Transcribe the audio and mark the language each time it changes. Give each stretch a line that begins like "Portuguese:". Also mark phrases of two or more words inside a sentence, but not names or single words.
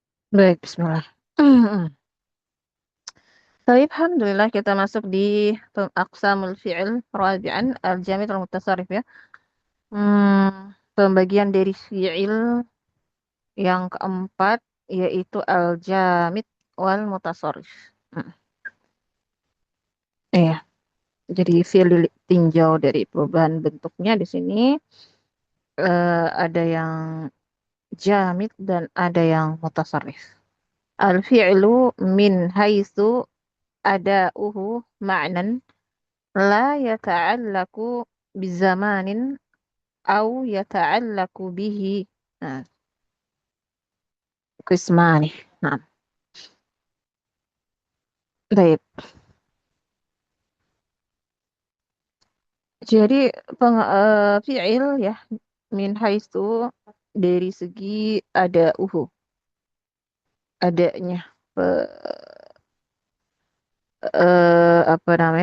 Indonesian: Baik, bismillah. Baik, alhamdulillah kita masuk di
Arabic: أقسام الفعل رابعاً الجامد المتصرف
Indonesian: ya. Pembagian dari fi'il yang keempat yaitu
Arabic: الجامد والمتصرف.
Indonesian: Hmm, Iya, jadi fi'il tinjau dari perubahan bentuknya di sini ada yang jamid dan ada yang mutasarrif.
Arabic: الفعل من حيث أداؤه معنى لا يتعلق بزمان أو يتعلق به.
Indonesian: Nah, qismani. Nah, baik. Jadi fi'il ya
Arabic: من حيث
Indonesian: dari segi ada uhu adanya apa namanya